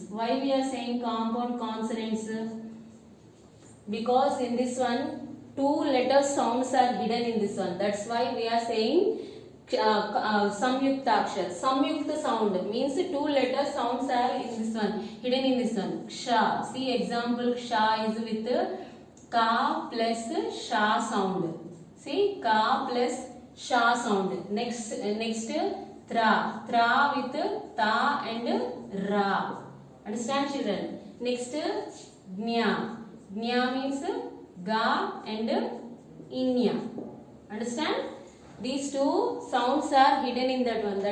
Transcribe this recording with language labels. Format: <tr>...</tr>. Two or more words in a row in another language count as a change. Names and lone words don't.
<en>Why we are saying compound consonants? Because in this one, two letter sounds are hidden in this one. That's why we are saying samyuktakshar. Samyukta sound means two letter sounds are in this one, hidden in this one. Ksha. See example, ksha is with ka plus sha sound. See, ka plus sha sound. Next tra. Tra with ta and ra. Understand, children? Next gnya. Gnya means ga and inya. Understand? These two sounds are hidden in that one.</en>